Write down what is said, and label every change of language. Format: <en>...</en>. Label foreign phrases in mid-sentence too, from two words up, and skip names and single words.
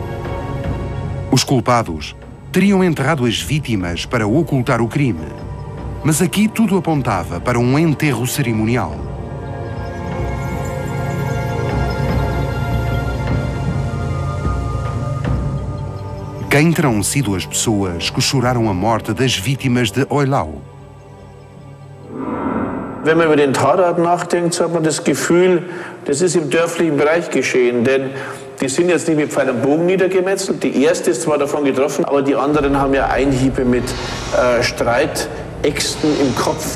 <pt>Os culpados teriam enterrado as vítimas para ocultar o crime. mas aqui tudo apontava para um enterro cerimonial. Quem terão sido as pessoas que choraram a morte das vítimas de Eylau?</pt> <de>Wenn man über den Tatort nachdenkt, so hat man das Gefühl, das ist im dörflichen Bereich geschehen. Denn die sind jetzt nicht mit Pfeil und Bogen niedergemetzelt. Die erste ist zwar davon getroffen, aber die anderen haben ja Einhiebe mit Streitäxten im Kopf.</de>